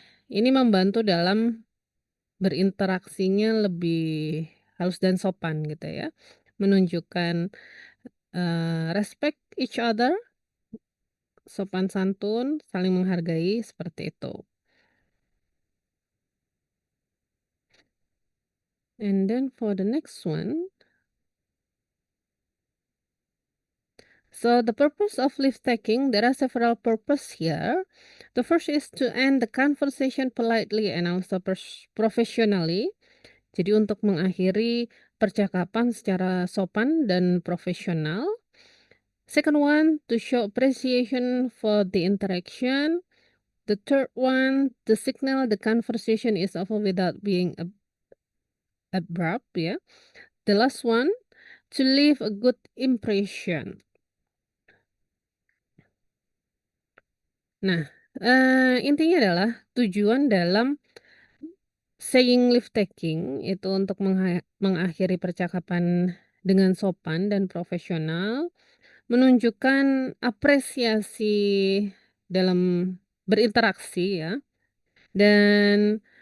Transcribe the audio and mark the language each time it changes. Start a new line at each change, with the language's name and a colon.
Indonesian: ini membantu dalam berinteraksinya lebih halus dan sopan gitu ya, menunjukkan
English: respect each other,
Indonesian: sopan santun, saling menghargai, seperti itu.
English: And then for the next one, so the purpose of leave taking, there are several purposes here. The first is to end the conversation politely and also professionally.
Indonesian: Jadi untuk mengakhiri percakapan secara sopan dan profesional.
English: Second one, to show appreciation for the interaction. The third one, to signal the conversation is over without being abrupt ya. The last one, to leave a good impression.
Indonesian: Nah, intinya adalah tujuan dalam
English: saying leave taking
Indonesian: itu untuk mengakhiri percakapan dengan sopan dan profesional, menunjukkan apresiasi dalam berinteraksi ya, dan